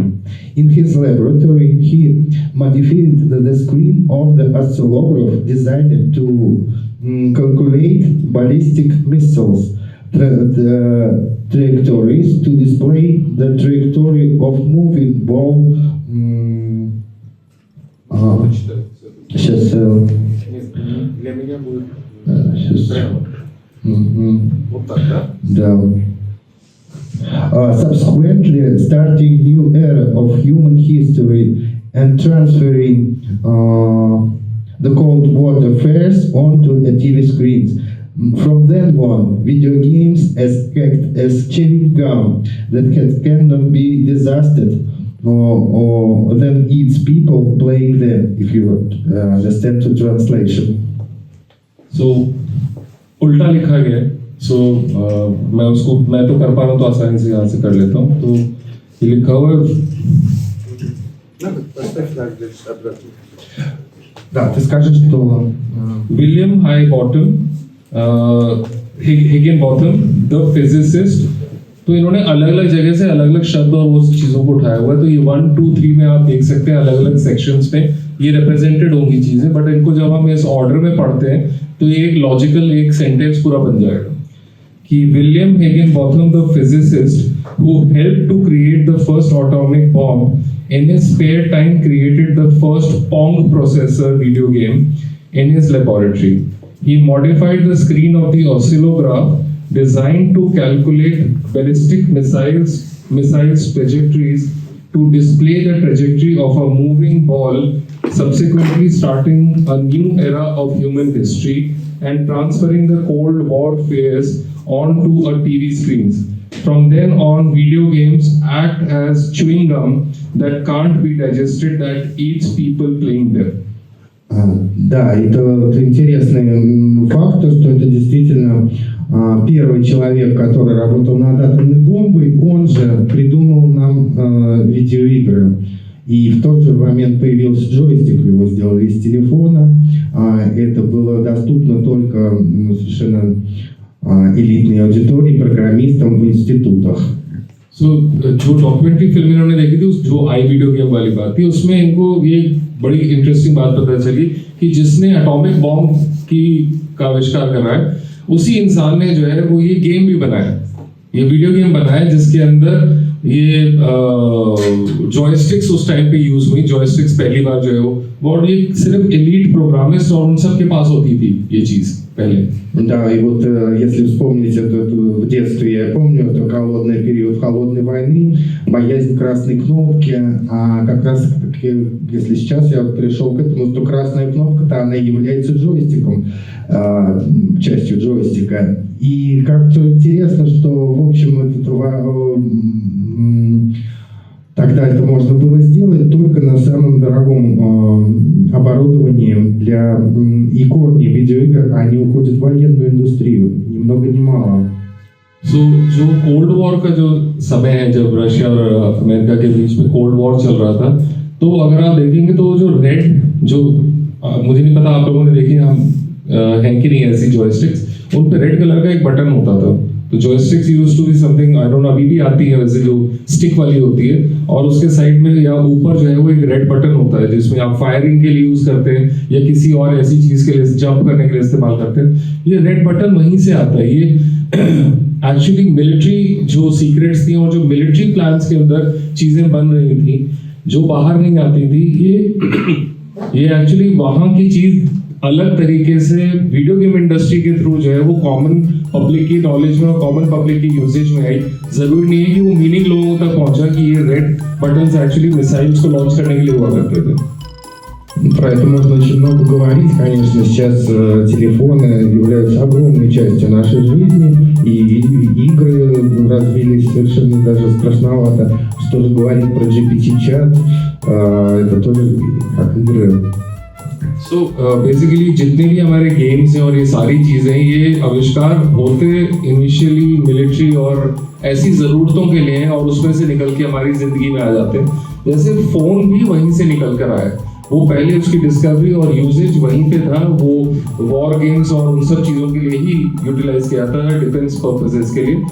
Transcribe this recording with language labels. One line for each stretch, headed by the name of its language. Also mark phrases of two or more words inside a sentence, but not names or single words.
English: In his laboratory, he modified the screen of the oscillograph designed to calculate ballistic missiles trajectories to display the trajectory of moving ball.
Russian: Сейчас. Для меня будет прямо. Вот так, да? Да.
English: Subsequently, starting new era of human history and transferring the Cold War affairs onto the TV screens. From then on, video games act as chewing gum that cannot be digested or then eats people playing them, if you understand the translation.
Hindi: So उल्टा लिखा गया है। So मैं तो कर पा रहा हूँ तो आसानी से यहाँ से कर लेता हूँ। तो ये लिखा हुआ है।
Russian: Поставь так, для обратно. Да, ты скажешь, что
English: William Higginbotham, the physicist,
Hindi: तो इन्होंने अलग अलग जगह से अलग अलग शब्द और वो चीज़ों को उठाया हुआ है। तो ये 1, 2, 3 में आप देख सकते हैं अलग अलग सेक्शंस में ये रिप्रेजेंटेड होंगी चीज़ें, बट इनको जब हम इस ऑर्डर में पढ़ते हैं तो ये एक लॉजिकल एक सेंटेंस पूरा बन जाएगा कि
English: William Higginbotham the physicist who helped to create the first atomic bomb in his spare time created the first pong processor video game in his laboratory. He modified the screen of the oscillograph designed to calculate ballistic missiles trajectories to display the trajectory of a moving ball, subsequently starting a new era of human history and transferring the Cold War fears onto a TV screens. From then on, video games act as chewing gum that can't be digested that eats people playing there.
Russian: Да, это вот интересный факт, то, что это действительно первый человек, который работал над атомной бомбой, он же придумал нам видеоигры. И в тот же момент появился джойстик, его сделали из телефона. Это было доступно только совершенно элитной аудитории, программистам в इंस्टीट्यूटах.
Hindi: जो डॉक्यूमेंट्री फिल्म इन्होंने देखी थी उस जो आई
English: video game
Hindi: वाली बात थी उसमें इनको ये बड़ी इंटरेस्टिंग बात पता चली कि जिसने
English: atomic bomb
Hindi: का आविष्कार करा है उसी इंसान ने जो है वो ये गेम भी बनाया, ये
English: video game
Hindi: बनाया जिसके अंदर ये जॉयस्टिक्स उस टाइम पे यूज हुई। जॉयस्टिक्स पहली बार जो है वो और ये सिर्फ
English: elite programist
Hindi: और उन सब के पास होती थी ये चीज पहले।
Russian: Да, и вот если вспомнить это в детстве, я помню, это холодный период холодной войны, боязнь красной кнопки, а как раз таки, если сейчас я пришел к этому, то красная кнопка-то она является джойстиком, частью джойстика. И как-то интересно, что, в общем, тогда это можно было сделать только на самом дорогом оборудовании для и корни видеоигр, они уходят в военную индустрию, ни много ни мало.
Hindi: जो
English: cold war
Hindi: का जो समय है जब रशिया और अमेरिका के बीच में
English: cold war
Hindi: चल रहा था, तो अगर आप देखेंगे तो जो रेड जो मुझे नहीं पता आप लोगों ने देखी हम हैं कि नहीं ऐसी जॉयस्टिक्स, उन पे
English: red colour
Hindi: का एक बटन होता था। तो
English: joysticks used to be something I don't know
Hindi: अभी भी आती है वैसे जो स्टिक वाली होती है और उसके साइड में या ऊपर जो है वो एक
English: red button
Hindi: होता है जिसमें आप फायरिंग के लिए यूज करते हैं या किसी और ऐसी चीज के लिए जंप करने के लिए इस्तेमाल करते हैं। ये
English: red button
Hindi: वहीं से आता है। ये
English: actually military
Hindi: जो सीक्रेट्स थी और जो
English: military plans
Hindi: के अंदर चीजें बन रही थी जो बाहर नहीं आती थी, ये एक्चुअली वहां की चीज अलग तरीके से
English: video game industry
Hindi: के थ्रू जो है वो
English: common public
Hindi: की नॉलेज में और
English: common public
Hindi: की यूसेज में आई। जरूरी नहीं है कि वो मीनिंग लोगों तक पहुंचा कि ये
English: red buttons actually missiles
Hindi: को लॉन्च करने के लिए हुआ करते थे।
Russian: Про это можно очень много говорить. Конечно, сейчас телефоны являются огромной частью нашей жизни, и игры развились совершенно даже страшновато. Что же говорить про GPT-чат, это тоже как игры.
English: So basically
Hindi: जितने भी हमारे गेम्स हैं और ये सारी चीजें ये आविष्कार होते
English: initially military
Hindi: और ऐसी जरूरतों के लिए हैं और उसमें से निकल के हमारी जिंदगी में आ जाते हैं। जैसे फोन भी वहीं से निकल कर आया, वो पहले उसकी डिस्कवरी और यूजेज वहीं पे था, वो
English: war games
Hindi: और उन सब चीज़ों के लिए ही यूटिलाइज किया था
English: defence purposes
Hindi: के लिए।